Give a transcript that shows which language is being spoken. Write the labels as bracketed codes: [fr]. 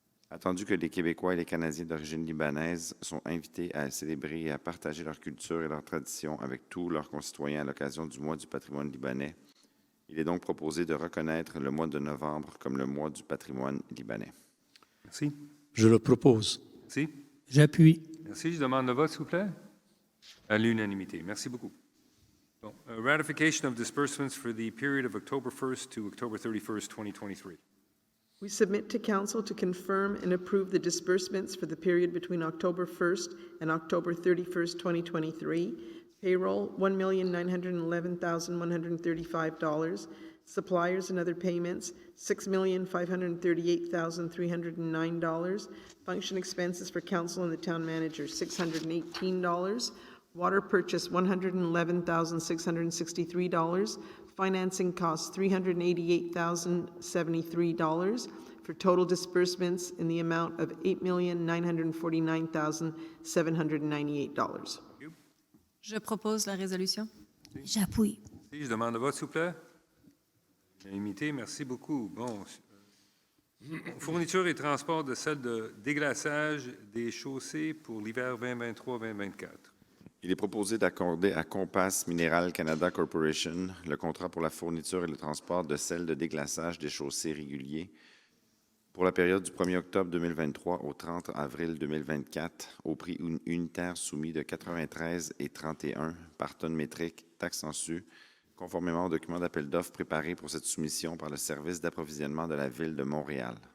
[fr] Attendu que les Québécois et les Canadiens d'origine libanaise sont invités à célébrer et à partager leur culture et leurs traditions avec tous leurs concitoyens à l'occasion du mois du patrimoine libanais, il est donc proposé de reconnaître le mois de novembre comme le mois du patrimoine libanais. Merci. Je le propose. Merci. J'appuie. Merci. Je demande le vote, s'il vous plaît. À l'unanimité. Merci beaucoup. [en] Bon, ratification of disbursements for the period of October 1st to October 31st, 2023. We submit to Council to confirm and approve the disbursements for the period between October 1st and October 31st, 2023. Payroll, $1,911,135. Suppliers and other payments, $6,538,309. Function expenses for council and the town manager, $618. Water purchase, $111,663. Financing costs, $388,073, for total disbursements in the amount of $8,949,798. [fr] Je propose la résolution. J'appuie. Je demande le vote, s'il vous plaît. Unanimité, merci beaucoup. Bon, fourniture et transport de sel de déglaçage des chaussées pour l'hiver 2023-2024. Il est proposé d'accorder à Compass Mineral Canada Corporation le contrat pour la fourniture et le transport de sel de déglaçage des chaussées réguliers pour la période du 1er octobre 2023 au 30 avril 2024 au prix unitaire soumis de 93,31 par tonne métrique, taxe en su, conformément au document d'appel d'offres préparé pour cette soumission par le service d'approvisionnement de la Ville de Montréal.